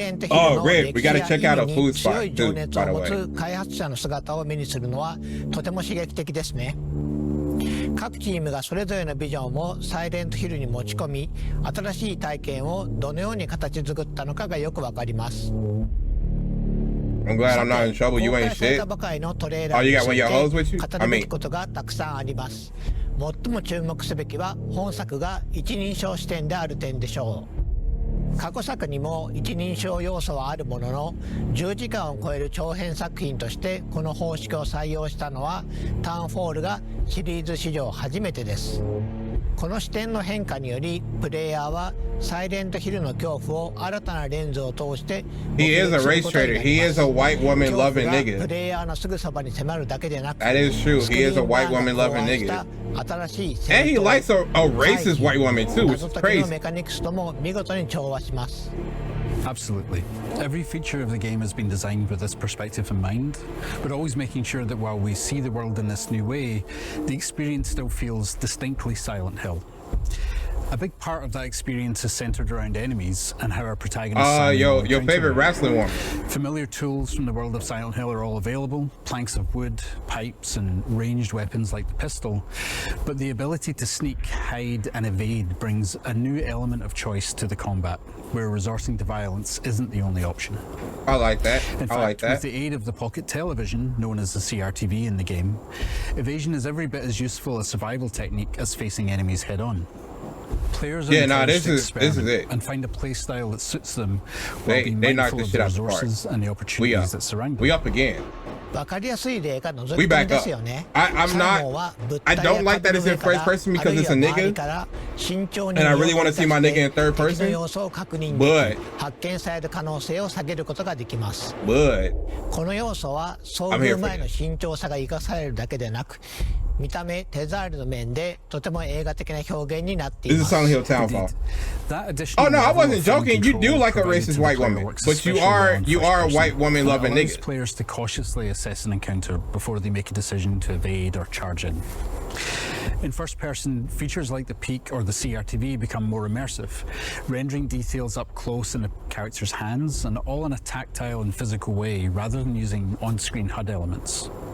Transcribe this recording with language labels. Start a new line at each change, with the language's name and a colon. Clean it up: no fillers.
English: Oh, Red, we gotta check out a food spot too, by the way.
Japanese: 開発者の姿を目にするのはとても刺激的ですね。各チームがそれぞれのビジョンをサイレントヒルに持ち込み、新しい体験をどのように形作ったのかがよくわかります。
English: I'm glad I'm not in trouble. You ain't shit. Oh, you got one of your hoes with you? I mean.
Japanese: ことがたくさんあります。最も注目すべきは本作が一人称視点である点でしょう。過去作にも一人称要素はあるものの、10時間を超える長編作品としてこの方式を採用したのはターンフォールがシリーズ史上初めてです。この視点の変化によりプレイヤーはサイレントヒルの恐怖を新たなレンズを通して
English: He is a race trader. He is a white woman loving nigga.
Japanese: プレイヤーのすぐそばに迫るだけでなく、
English: That is true. He is a white woman loving nigga.
Japanese: 新しい
English: And he likes a racist white woman too, which is
Japanese: 謎解きの
English: crazy.
Japanese: メカニクスとも見事に調和します。
English: Absolutely. Every feature of the game has been designed with this perspective in mind, but always making sure that while we see the world in this new way, the experience still feels distinctly Silent Hill. A big part of that experience is centered around enemies and how our protagonists your favorite wrestling woman. Familiar tools from the world of Silent Hill are all available, planks of wood, pipes and ranged weapons like the pistol, but the ability to sneak, hide and evade brings a new element of choice to the combat, where resorting to violence isn't the only option. I like that. In fact, with the aid of the pocket television, known as the CRTV in the game, evasion is every bit as useful a survival technique as facing enemies head on. Players are encouraged to experiment and find a play style that suits them while being mindful of the resources and the opportunities that surround them. We up again.
Japanese: わかりやすい例が覗き込みですよね。
English: I'm not. I don't like that it's in first person because it's a nigga, and I really want to see my nigga in third person. But
Japanese: 発見される可能性を下げることができます。この要素は遭遇前の慎重さが生かされるだけでなく、見た目手触りの面でとても映画的な表現になっています。
English: This is Silent Hill Townfall. Oh no, I wasn't joking. You do like a racist white woman, but you are a white woman loving nigga. Players to cautiously assess an encounter before they make a decision to evade or charge in. In first person, features like the peak or the CRTV become more immersive, rendering details up close in a character's hands and all in a tactile and physical way rather than using on-screen HUD elements.